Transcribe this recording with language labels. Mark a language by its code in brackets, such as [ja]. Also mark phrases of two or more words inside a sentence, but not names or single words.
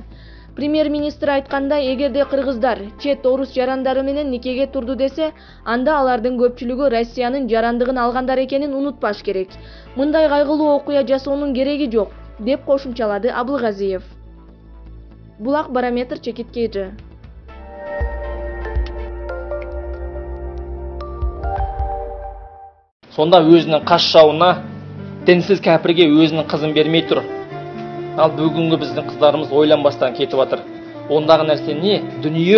[ky] Премьер-министр айткандай, эгерде кыргыздар чет орус жарандары менен никеге турду десе, анда алардын көпчүлүгү Россиянын жарандыгын алгандар экенин унутпаш керек. Мындай кайгылуу окуя жасоонун кереги жок, деп кошумчалады Абылгазиев. Булак Барометр Чекиткейжи. [kk] Сонда өзінің қас жауына, дінсіз кәпірге өзінің қызын бермей тұр. Ал бүгінгі біздің қыздарымыз ойланбастан кетіп жатыр. Ондағы нәрсе не? Дүние.